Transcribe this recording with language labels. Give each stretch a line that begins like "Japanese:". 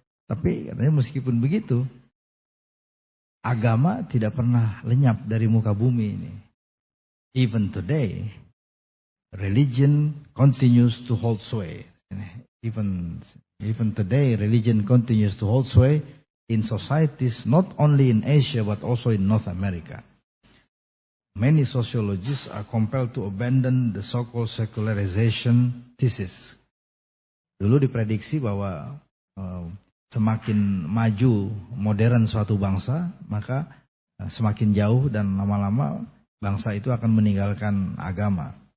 Indonesian: Tapi katanya meskipun begitu, agama tidak pernah lenyap dari muka bumi ini.
English: Even today, religion continues to hold sway. Even today, religion continues to hold sway in societies not only in Asia but also in North America. Many sociologists are compelled to abandon the so-called secularization thesis.
Indonesian: Dulu diprediksi bahwa semakin maju modern suatu bangsa, maka semakin jauh dan lama-lama bangsa itu akan meninggalkan agama.